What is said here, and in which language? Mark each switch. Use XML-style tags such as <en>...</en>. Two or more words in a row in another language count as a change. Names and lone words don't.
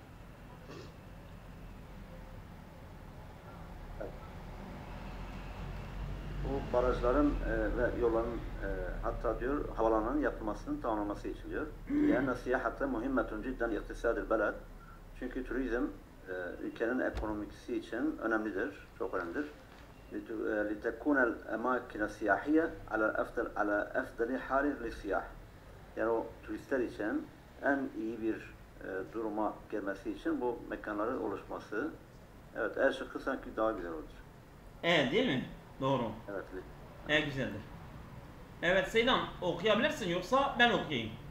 <tr>Bu barajların ve yolların hatta diyor havalanların yapılmasının tamamlanması için diyor. Yani</tr> <ar>السياحة مهمة جدا لاقتصاد البلد.</ar> <tr>Çünkü turizm ülkenin ekonomisi için önemlidir, çok önemlidir.</tr> <ar>لتكون الأماكن السياحية على أفضل حال للسياح.</ar> <tr>Yani o turistler için en iyi bir duruma gelmesi için bu mekanların oluşması. Evet, her şıkkı sanki daha güzel olur. Evet değil mi? Doğru. Evet. Evet güzeldir. Evet Seydam okuyabilirsin yoksa ben okuyayım.</tr>